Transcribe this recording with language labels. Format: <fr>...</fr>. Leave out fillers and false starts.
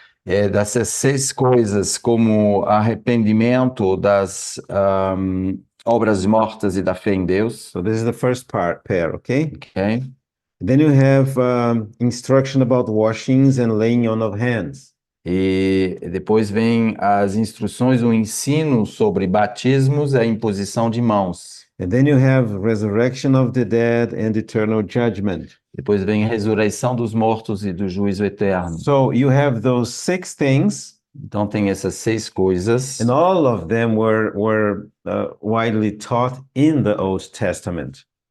<pt>Dessas 6 coisas, como arrependimento das obras mortas e da fé em Deus.</pt> <en>So this is the first pair, okay? Okay? Then you have instruction about washings and laying on of hands.</en> <pt>E depois vem as instruções, o ensino sobre batismos e a imposição de mãos.</pt> <en>And then you have resurrection of the dead and eternal judgment.</en> <pt>Depois vem a ressurreição dos mortos e do juízo eterno.</pt> <en>So you have those 6 things.</en> <pt>Então tem essas 6 coisas.</pt> <en>And all of them were widely taught in the Old Testament.</en>